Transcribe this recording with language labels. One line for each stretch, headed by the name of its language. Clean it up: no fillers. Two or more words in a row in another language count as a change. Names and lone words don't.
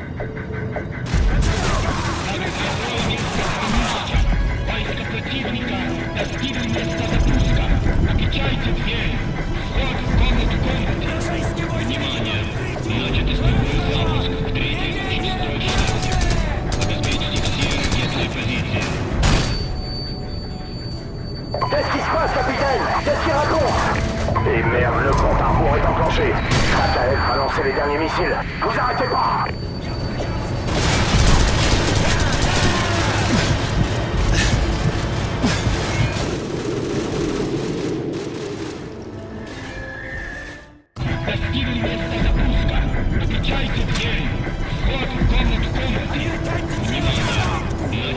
Russian: Войска противника достигли места запуска. Отвечайте дверь. Вход в комнату. Внимание! Начат основной запуск в 3-й и 6-й шахте. Обеспечьте все ракетные позиции.
French: Qu'est-ce qui se passe, capitaine? Qu'est-ce qu'il raconte? Et merde, le compte à rebours est enclenché. Satael va lancer les derniers missiles. Vous arrêtez pas!
Russian: Достигли места запуска. Отвечайте дверь. Вход в комнату. Внимание!